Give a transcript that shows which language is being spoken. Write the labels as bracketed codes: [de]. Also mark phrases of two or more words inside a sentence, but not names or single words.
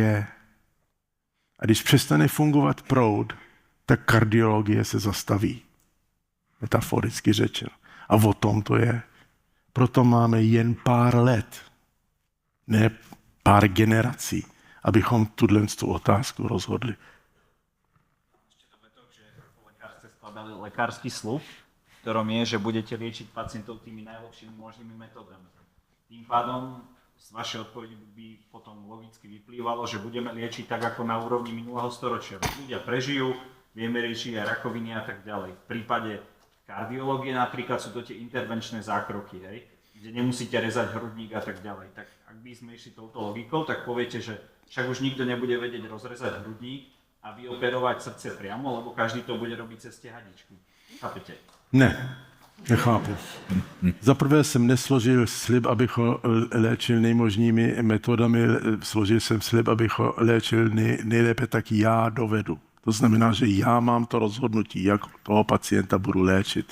[cs] A když přestane fungovat proud, tak kardiologie se zastaví. Metaforicky řečeno. A o tom to je. Proto máme jen pár let, ne pár generací, abychom tu otázku rozhodli. [sk] Skladali lekársky slub, v ktorom je, že budete liečiť pacientov tými najlepšími možnými metódami. Tým pádom z vašej odpovedi by potom logicky vyplývalo, že budeme liečiť tak ako na úrovni minulého storočia. Ľudia prežijú, vieme riešiť aj rakoviny a tak ďalej. V prípade kardiológie napríklad sú to tie intervenčné zákroky, hej, kde nemusíte rezať hrudník a tak ďalej. Tak ak by sme išli touto logikou, tak poviete, že však už nikto nebude vedieť rozrezať hrudník a vyoperovať srdce priamo, lebo každý to bude robiť cez tie hadičky. Chápete? [cs] Ne, nechápu. Za prvé jsem nesložil slib, abych ho léčil nejmožnými metodami, složil jsem slib, abych ho léčil nejlépe, tak já dovedu. To znamená, že já mám to rozhodnutí, jak toho pacienta budu léčit.